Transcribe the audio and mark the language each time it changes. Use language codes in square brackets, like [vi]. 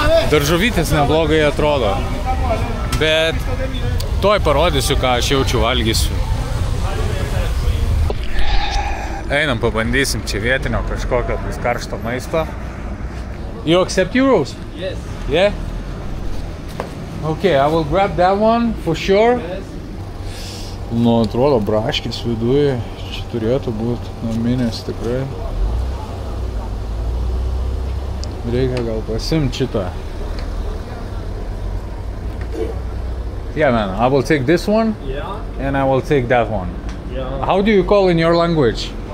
[lt] Daržovytės neblogai atrodo. Bet toj parodysiu, ką aš jaučiu valgysiu. Einam, pabandysim čia vietinio kažkokio karšto maisto. [en] You accept euros? Yes. Yeah? Okay, I will grab that one for sure. Yes. [lt] Nu, atrodo, braškis viduje. Čia turėtų būti naminės tikrai. Reikia gal pasimti šitą. [en] Yeah, man, I will take this one. Yeah. And I will take that one. Yeah. How do you call in your language?